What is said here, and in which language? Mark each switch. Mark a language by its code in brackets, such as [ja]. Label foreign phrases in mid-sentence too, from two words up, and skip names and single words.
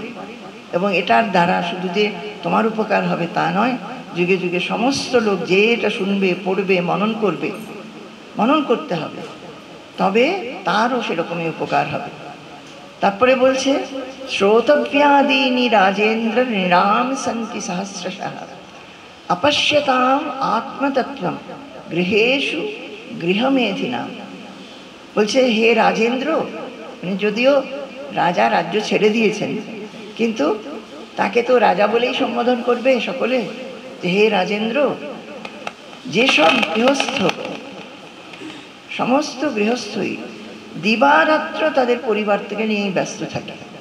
[bn] এবং এটার দ্বারা শুধু যে তোমার উপকার হবে তা নয়, যুগে যুগে সমস্ত লোক যে এটা শুনবে, পড়বে, মনন করবে, মনন করতে হবে, তবে তারও সেরকমই উপকার হবে। [sa] তারপরে বলছে শ্রোতব্যাদীনি রাজেন্দ্র নিরাম সন্তি সহস্রশঃ अपश्यताम आत्मतत्वम गृहेषु गृहमेधिनाम। [bn] বলছে হে রাজেন্দ্র, মানে যদিও রাজা রাজ্য ছেড়ে দিয়েছেন, কিন্তু তাকে তো রাজা বলেই সম্বোধন করবে সকলে, যে হে রাজেন্দ্র, যেসব গৃহস্থ, সমস্ত গৃহস্থই দিবারাত্র তাদের পরিবার থেকে নিয়েই ব্যস্ত থাকে,